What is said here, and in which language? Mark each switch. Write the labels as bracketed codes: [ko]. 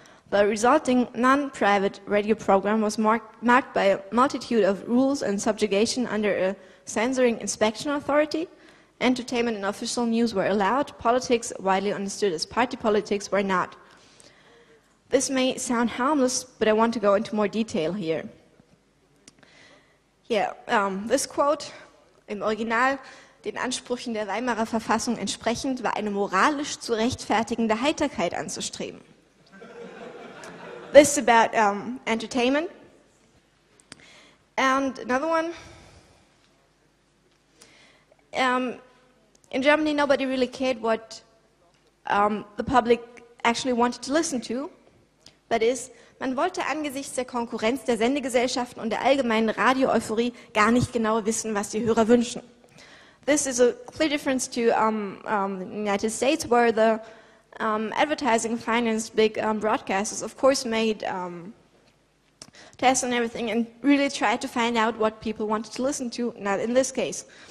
[en] The resulting non-private radio program was marked by a multitude of rules and subjugation under a censoring inspection authority. Entertainment and official news were allowed. Politics, widely understood as party politics, were not. This may sound harmless, but I want to go into more detail here. Yeah, this quote, [de] im Original den Ansprüchen der Weimarer Verfassung entsprechend, war eine moralisch zu rechtfertigende Heiterkeit anzustreben. [en] This is about entertainment. And another one. In Germany, nobody really cared what the public actually wanted to listen to. That is, [de] man wollte angesichts der Konkurrenz der Sendegesellschaften und der allgemeinen Radio-Euphorie gar nicht genau wissen, was die Hörer wünschen. [en] This is a clear difference to the United States, where the advertising-financed big broadcasters, of course, made tests and everything and really tried to find out what people wanted to listen to, not in this case.